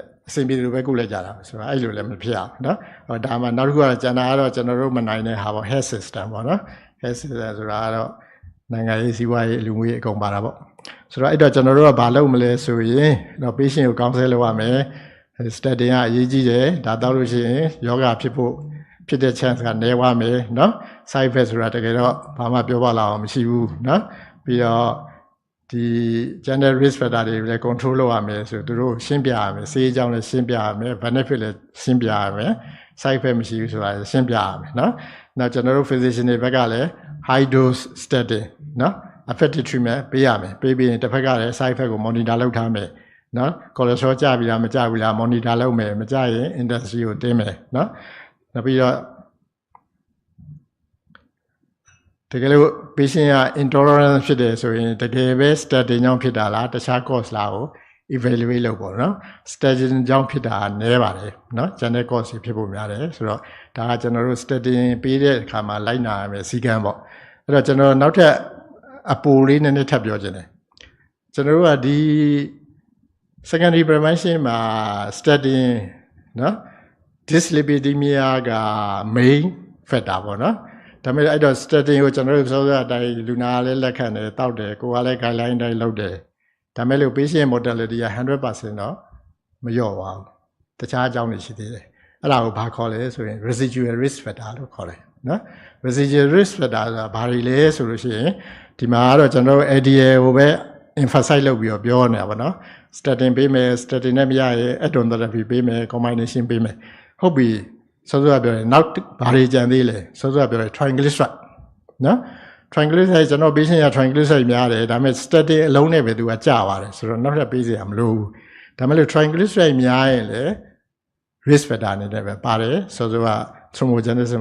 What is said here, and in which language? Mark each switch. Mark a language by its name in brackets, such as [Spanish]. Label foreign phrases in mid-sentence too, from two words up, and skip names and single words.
[Burmese] အဆင်ပြေတယ်လို့ပဲကုလိုက်ကြတာဆိုတော့အဲ့လိုလည်းမဖြစ်အောင်နော်ဟောဒါမှနောက်တစ်ခုကတော့ကျန်တာကတော့ကျွန်တော်တို့မနိုင်တဲ့ဟာပေါ့ [English] health system [Burmese] ပေါ့နော် [English] health system [Burmese] ဆိုတာကတော့နိုင်ငံရေးစီးပွားရေးလူမှုရေးအကုန်ပါတာပေါ့ဆို တော့အဲ့တော့ကျွန်တော်တို့ကဘာလုပ်မလဲဆိုရင်တော့ patient ကို counsel လုပ်ရမယ် statin ကအရေးကြီးတယ်ဒါတောက်လို့ရှိရင်ယောဂဖြစ်တဲ့ chance ကနည်းသွားမယ် နော် [English] side effect [Burmese] ဆိုတာတကယ်တော့ဘာမှပြောပါလောက်အောင်မရှိဘူးနော်ပြီးတော့ဒီ [English] general risk factor [Burmese] တွေလည်း control လုပ်ရမယ်ဆိုသူတို့ရှင်းပြရမယ်ဆေးကြောင်းလည်းရှင်းပြရမယ် benefit လည်းရှင်းပြရမယ် [English] side effect [Burmese] မရှိဘူးဆိုတာရှင်းပြရမယ်နော်နောက်ကျွန်တော်တို့ physician တွေဘက်ကလည်း [English] high dose statin [Burmese] နော် [English] effective treatment [Burmese] ပေးရမယ်ပေးပြီးရင်တစ်ဖက်ကလည်း [English] side effect [Burmese] ကို monitor လုပ်ထားမယ်နော် cholesterol ကျပြီလားမကျဘူးလား monitor လုပ်မယ်မကျရင် industry ကိုတင်းမယ်နော်နောက်ပြီးတော့ တကယ်လို့ patient က intolerant ဖြစ်တယ်ဆိုရင်တကယ်ပဲ statin ကြောင့်ဖြစ်တာလားတခြား cause လားကို evaluate လုပ်ပေါ့နော် statin ကြောင့်ဖြစ်တာနည်းပါတယ်နော် [English] general cause [Burmese] ဖြစ်ဖို့များတယ်ဆိုတော့ဒါကကျွန်တော်တို့ statin ပေးတဲ့အခါမှာလိုက်နာရမယ်စီကံပေါ့အဲ့တော့ကျွန်တော်နောက်ထပ်အပိုလေးနည်းနည်းထပ်ပြောချင်တယ်ကျွန်တော်တို့ကဒီ [English] secondary prevention [Burmese] မှာ statin နော် Dyslipidemia က [English] main factor [Burmese] ပေါ့နော်ဒါပေမဲ့ အဲ့တော့ statin ကိုကျွန်တော်တို့စောစောအတိုင်းလူနာလည်းလက်ခံတယ်တောက်တယ်ကိုကလည်း guideline တိုင်းလုပ်တယ်ဒါပေမဲ့လို့ [English] patient mortality [Burmese] က 100% တော့မလျော့ပါဘူးတခြားအကြောင်းတွေရှိသေးတယ်အဲ့ဒါကိုဘာခေါ်လဲဆိုရင် [English] residual risk factor [Burmese] လို့ခေါ်တယ်နော် [English] residual risk factor [Burmese] ဆိုတာဘာတွေလဲဆိုလို့ရှိရင် ဒီမှာကတော့ကျွန်တော်တို့ ADL ကိုပဲ emphasize လုပ်ပြီးတော့ပြောနေတာပေါ့နော် statin ပေးမယ် statin နဲ့မရရင် [English] add-on therapy [Burmese] ပေးမယ် combination ပေးမယ်ဟုတ်ပြီစောစောပြောတယ်နောက်ဘာတွေကြံသေးလဲစောစောပြောတယ် triglyceride နော် triglyceride ကျွန်တော် patient ရ triglyceride များတယ်ဒါပေမဲ့ statin အလုံးနဲ့ပဲသူကကျသွားတယ်ဆိုတော့နောက်ထပ်ပေးစရာမလိုဘူးဒါပေမဲ့လို့ triglyceride များရင်လေ [English] risk factor [Burmese] အနေနဲ့ပဲပါတယ်စောစောက thrombogenesis